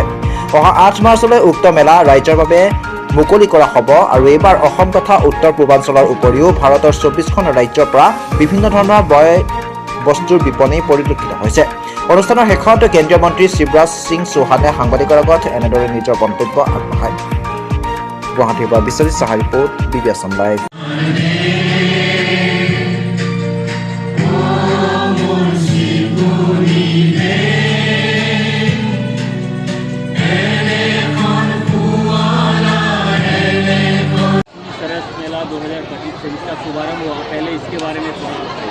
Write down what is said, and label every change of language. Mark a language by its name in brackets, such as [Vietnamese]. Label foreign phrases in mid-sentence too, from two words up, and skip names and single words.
[Assamese] অহা 8 মাৰ্চলৈ উক্ত মেলা ৰাইজৰ বাবে মুকলি কৰা হ'ব আৰু এইবাৰ অসম তথা উত্তৰ পূৰ্বাঞ্চলৰ উপৰিও ভাৰতৰ 24খন ৰাজ্যৰ পৰা বিভিন্ন ধৰণৰ বয় বস্তুৰ বিপণী পৰিলক্ষিত হৈছে। অনুষ্ঠানৰ শেষত কেন্দ্ৰীয় মন্ত্ৰী শিৱৰাজ সিং চৌহানে সাংবাদিকৰ আগত এনেদৰে নিজৰ মন্তব্য আগবঢ়ায়। গুৱাহাটীৰ পৰা বিশ্বজিৎ সাহা ৰিপৰ্ট, BB আছাম লাইভ। [Hindi] सरस मेला 2025 का शुभारंभ हुआ, पहले इसके बारे में थोड़ा बताइए।